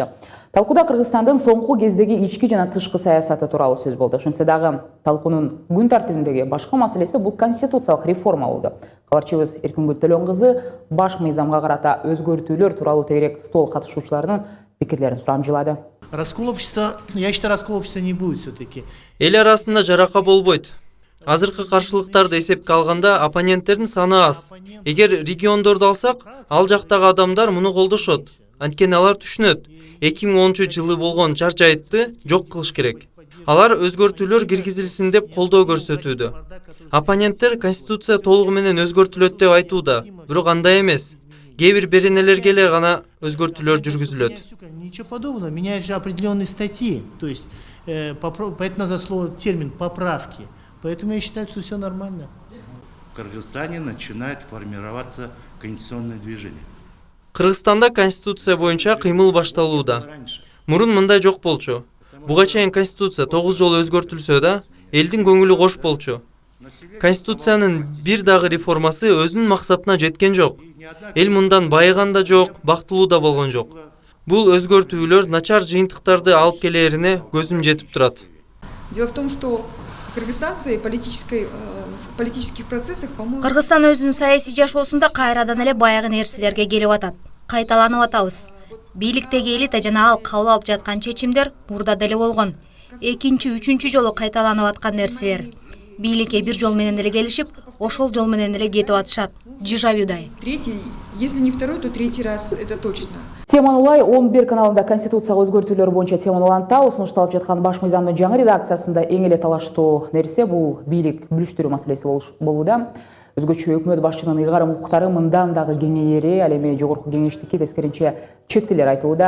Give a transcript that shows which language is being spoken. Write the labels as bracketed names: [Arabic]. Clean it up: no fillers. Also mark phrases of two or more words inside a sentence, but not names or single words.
[Kyrgyz] Талкууда Кыргызстандын соңку кездеги ички жана тышкы саясаты тууралуу сөз болду. Ошентсе дагы талкуунун күн тартибиндеги башка маселеси бул конституциялык реформа болду. Кабарчыбыз Эркингүл Төлөнгызы баш мыйзамга карата өзгөртүүлөр тууралуу тегерек стол катышуучуларынын пикирлерин сурамжылады. [Russian] Раскол общества, я считаю, раскол общества не будет все-таки. [Kyrgyz] Эл арасында жарака болбойт. Азыркы каршылыктарды эсепке алганда оппоненттердин саны аз. Эгер региондорду алсак, ал жактагы адамдар муну колдошот. Анткени алар түшүнөт. 2010-жылы болгон жар-жайтты жок кылыш керек. Алар өзгөртүүлөр киргизилсин деп колдоо көрсөтүүдө. Оппоненттер конституция толугу менен өзгөртүлөт деп айтууда, бирок андай эмес. Кээ-бир беренелерге эле гана өзгөртүүлөр жүргүзүлөт. [Russian] Ничего подобного, меняют же определенные статьи, то есть поэтому за слово термин поправки. Поэтому я считаю, что все нормально. В Кыргызстане начинает формироваться конституционное движение. [Kyrgyz] Кыргызстанда конституция боюнча кыймыл башталууда. Мурун мындай жок болчу. Буга чейин конституция 9 жолу өзгөртүлсө да, элдин көңүлү кош болчу. Конституциянын бир дагы реформасы өзүнүн максатына жеткен жок. Эл мындан байыган да жок, бактылуу да болгон жок. Бул өзгөртүүлөр начар жыйынтыктарды алып келерине көзүм жетип турат. [Russian] Дело в том, что Кыргызстан в своей политических процессах, по-моему... [Kyrgyz] Кыргызстан өзүнүн саясий жашоосунда кайрадан эле баягы нерселерге келип атат. Кайталанып атабыз. Бийликтеги элита жана ал кабыл алып жаткан чечимдер мурда деле болгон. Экинчи, үчүнчү жолу кайталанып аткан нерселер. Бийликке бир жол менен эле келишип, ошол жол менен эле кетип атышат. Дежавюдай. [Russian] Третий, если не второй, то третий раз, это точно. [Kyrgyz] Теманулай 11 каналында конституцияга өзгөртүүлөр боюнча теманулантабы сунушталып жаткан баш мыйзамдын жаңы редакциясында эң эле талаштуу нерсе бул бийлик бүлүштүрүү маселеси болууда. Өзгөчө өкмөт башчынын ыйгарым укуктары мындан дагы кеңейери, ал эми жогорку кеңештики тескеринче чектелер айтылууда.